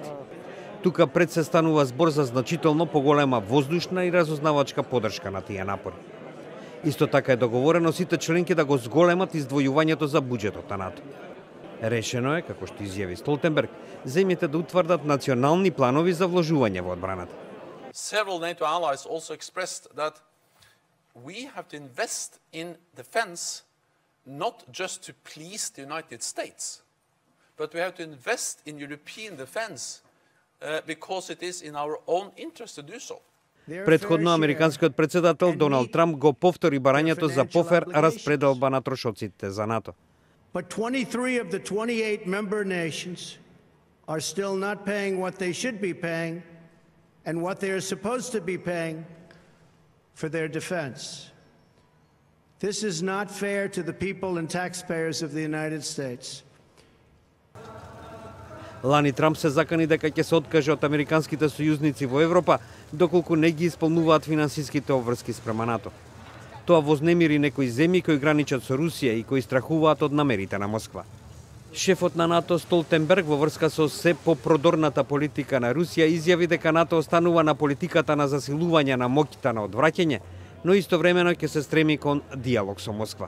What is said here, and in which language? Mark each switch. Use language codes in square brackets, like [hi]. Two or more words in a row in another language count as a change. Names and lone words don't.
[mk] Тука пред се станува збор за значително поголема воздушна и разузнавачка подршка на тие напори. Исто така е договорено сите членки да го зголемат издвојувањето за буџетот на НАТО. Решено е, како што изјави Столтенберг, земјите да утврдат национални планови за вложување во одбраната. [en] Several NATO allies also expressed that we have to invest in defense not just to please the United States, but we have to invest in European defense because it is in our own interest to do so. [mk] Претходно американскиот председател Доналд Трамп го повтори барањето за пофер распределба на трошоците за НАТО. [en] But 23 of the 28 member nations are still not paying what they should be paying and what they are supposed to be paying for their defense. This is not fair to the people and taxpayers of the United States. [mk] Лани Трамп се закани дека ќе се откаже од американските сојузници во Европа доколку не ги исполнуваат финансиските обврски спрема НАТО. Тоа вознемири некои земји кои граничат со Русија и кои страхуваат од намерите на Москва. Шефот на НАТО Столтенберг во врска со се попродорната политика на Русија изјави дека НАТО останува на политиката на засилување на моќта на одвраќање, но истовремено ќе се стреми кон диалог со Москва.